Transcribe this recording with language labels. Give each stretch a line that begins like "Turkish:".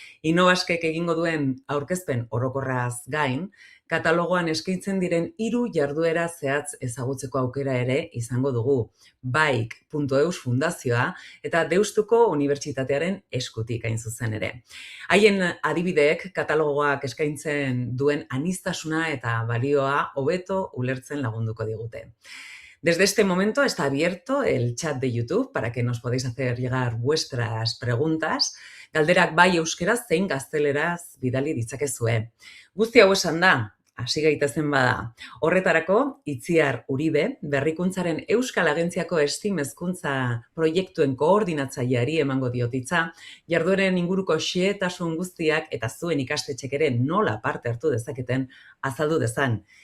Basque: Innovaskek egingo duen aurkezpen orokorraz gain, katalogoan eskaintzen diren 3 jarduera zehatz ezagutzeko aukera ere izango dugu. Baik.eus fundazioa eta Deustuko Unibertsitatearen eskutik hain zuzen ere. Haien adibideek katalogoak eskaintzen duen aniztasuna eta balioa hobeto ulertzen lagunduko digute.
Spanish: Desde este momento está abierto el chat de YouTube para que nos podáis hacer llegar vuestras preguntas.
Basque: Galderak bai euskeraz zein gazteleraz bidali ditzakezue. Guzti hau esan da, hasi gaitezen bada. Horretarako, Itziar Uribe, Berrikuntzaren Euskal Agentziako STEAM hezkuntza proiektuen koordinatzaileari emango diotitza, jardueren inguruko xehetasun guztiak eta zuen ikastetxek ere nola parte hartu dezaketen azaldu dezan.